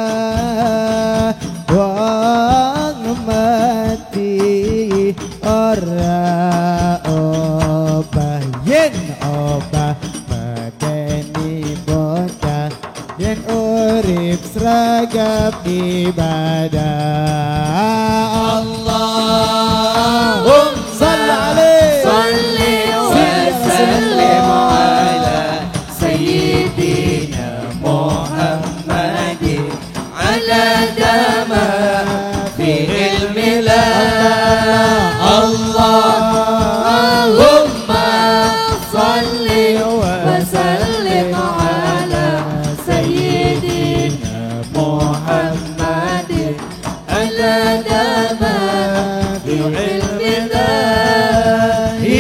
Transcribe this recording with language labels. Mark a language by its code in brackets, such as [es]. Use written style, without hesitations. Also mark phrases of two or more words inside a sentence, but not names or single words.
[jv] wong mati ora obah yen obah medeni bocah yen urip seragam [ar] ibadah اللهم صل عليه وسلم على سيدنا محمد عدد ما في علم الله اللهم صل وسلم على سيدنا محمد عدد ما في علم الله